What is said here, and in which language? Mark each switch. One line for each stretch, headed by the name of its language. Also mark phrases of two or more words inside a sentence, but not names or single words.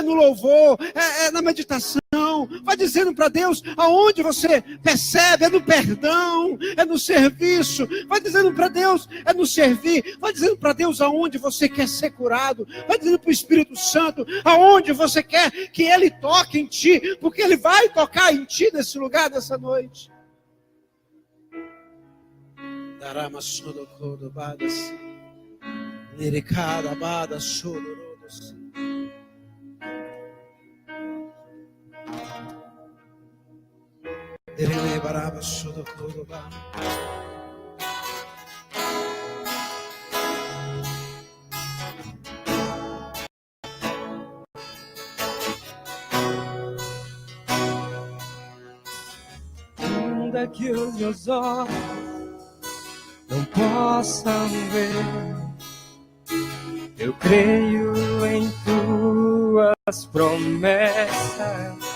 Portuguese: no louvor, é na meditação, vai dizendo para Deus aonde você percebe, é no perdão, é no serviço, vai dizendo para Deus, é no servir, vai dizendo para Deus aonde você quer ser curado, vai dizendo para o Espírito Santo aonde você quer que Ele toque em ti, porque Ele vai tocar em ti nesse lugar, nessa noite. Darama sodokodo badas, nirikada badas sodorodos. Derele baraba sodokodo badas. Ainda que os meus olhos não possam ver, eu creio em tuas promessas.